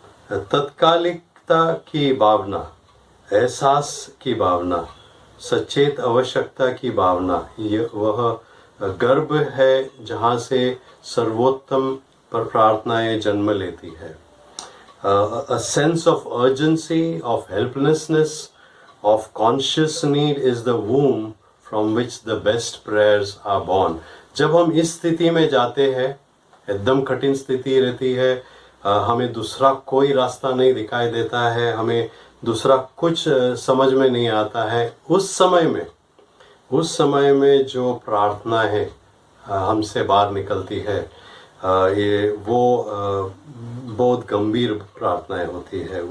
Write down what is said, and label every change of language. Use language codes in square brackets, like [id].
[hi] तत्कालिकता की भावना, एहसास की भावना, सचेत आवश्यकता की भावना, ये वह गर्भ है जहाँ से सर्वोत्तम पर प्रार्थनाएं जन्म लेती है। [en] A sense of urgency, of helplessness, of conscious need is the womb from which the best prayers are born. [hi] जब हम इस स्थिति में जाते हैं, एकदम कठिन स्थिति रहती है, हमें दूसरा कोई रास्ता नहीं दिखाई देता है, हमें दूसरा कुछ समझ में नहीं आता है, उस समय में जो प्रार्थना है हमसे बाहर निकलती है, ये वो बहुत गंभीर प्रार्थनाएं होती है।